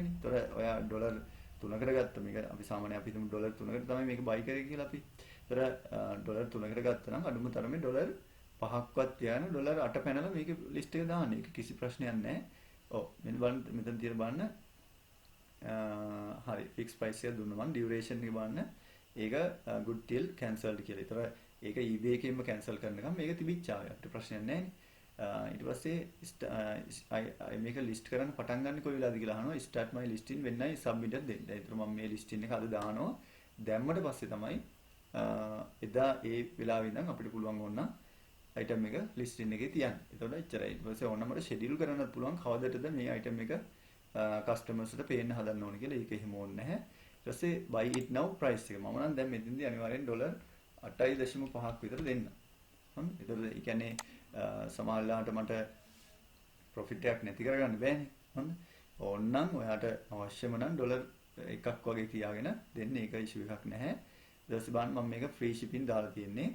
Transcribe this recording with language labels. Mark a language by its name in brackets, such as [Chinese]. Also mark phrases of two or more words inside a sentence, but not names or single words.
[Sinhala] ඒතර ඔයා ඩොලර් 3කට ගත්ත මේක අපි සාමාන්‍යයෙන් අපි හිතමු ඩොලර් 3කට තමයි මේක buy කරේ කියලා අපි. ඒතර ඩොලර් 3කට ගත්තා නම් අඩුම තරමේ ඩොලර් 5ක්වත් තියාගෙන ඩොලර් 8 පැනලා මේක ලිස්ට් එක දාන්න. ඒක කිසි ප්‍රශ්නයක් නැහැ. ඔව් මෙන්න බලන්න මෙතන තියෙන බලන්න හරි [English] fix price [Sinhala] එක දුන්නා මම duration එක බලන්න. ඒක [English] good till cancelled [Sinhala] කියලා. ඒතර ඒක eBay එකෙන්ම cancel කරනකම් මේක තිබිච්චා. අපිට ප්‍රශ්නයක් නැහැ නේ. ඊට පස්සේ මේක ලිස්ට් කරන්න පටන් ගන්න කොයි වෙලාවද කියලා අහනවා. [English] start my listing [Sinhala] වෙන්නයි submit එක දෙන්න. ඒතර මම මේ listing එක අද දානවා. දැම්මට පස්සේ තමයි එදා ඒ වෙලාවෙ ඉඳන් අපිට පුළුවන් ඕන item එක listing එකේ තියන්න. ඒතකොට එච්චරයි. ඊට පස්සේ ඕනම schedule කරන්නත් පුළුවන් කවදටද මේ item එක customers ට පේන්න හදන්න ඕනේ කියලා. ඒක එහෙම ඕනේ නැහැ. ඊට පස්සේ [English] buy it now price [Sinhala] එක. මම නම් දැන් මෙතෙන්දී අනිවාර්යෙන් ඩොලර් 8.5ක් විතර දෙන්න. හරිද? ඒතකොට ඒ කියන්නේ සමහරවිට මට ප්‍රොෆිට් එකක් නැති කරගන්න බෑනේ. හරිද? ඕන්නම් ඔයාට අවශ්‍යම නම් ඩොලර් එකක් වගේ තියාගෙන දෙන්න. ඒක ඉෂුව එකක් නැහැ. ඊට පස්සේ බලන්න මම මේක [English] free shipping [Sinhala] දාලා තියෙන්නේ.